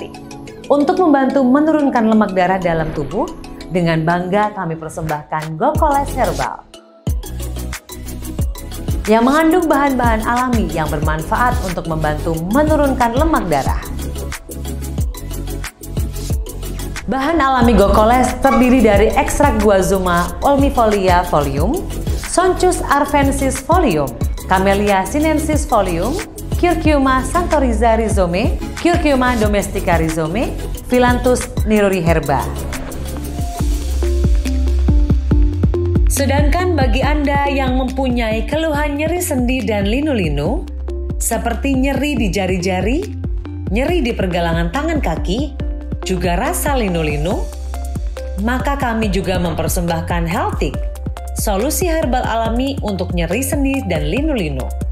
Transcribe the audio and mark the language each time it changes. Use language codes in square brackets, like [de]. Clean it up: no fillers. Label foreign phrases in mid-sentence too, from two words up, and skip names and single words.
[id] Untuk membantu menurunkan lemak darah dalam tubuh, dengan bangga kami persembahkan Gogoles Herbal yang mengandung bahan-bahan alami yang bermanfaat untuk membantu menurunkan lemak darah. Bahan alami Gogoles terdiri dari ekstrak guazuma ulmifolia folium, Sonchus arvensis folium, Camellia sinensis folium, Curcuma santoriza rhizome, Curcuma domestica rhizome, Phyllanthus niruri herba. Sedangkan bagi Anda yang mempunyai keluhan nyeri sendi dan linu-linu, seperti nyeri di jari-jari, nyeri di pergelangan tangan kaki, juga rasa linu-linu, maka kami juga mempersembahkan Healtik, solusi herbal alami untuk nyeri sendi dan linu-linu.